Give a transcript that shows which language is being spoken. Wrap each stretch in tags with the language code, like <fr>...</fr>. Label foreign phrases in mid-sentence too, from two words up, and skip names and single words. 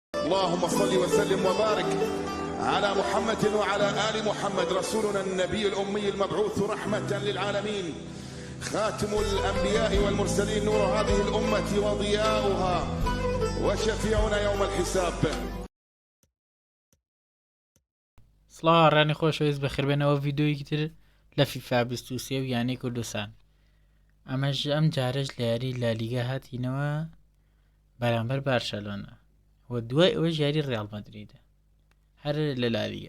<ar>اللهم صل وسلم وبارك على محمد وعلى آل محمد رسولنا النبي الأمي المبعوث رحمة للعالمين خاتم الأنبياء والمرسلين نور هذه الأمة وضياؤها وشفيعنا يوم الحساب.</ar> <ckb>سڵاو ڕانی خۆشەویست بە خێربێنەوە ڤیددیۆیەکی تر لە فیفا 23 و یانەی کوردستان. ئەمەش ئەم جارەش لە یاری لالیگا هاتینەوە بەرامبەر بارشەلۆنا و دوای ئەوە یاری ڕیاڵ مەدریدە هەر لە لالیگا.</ckb>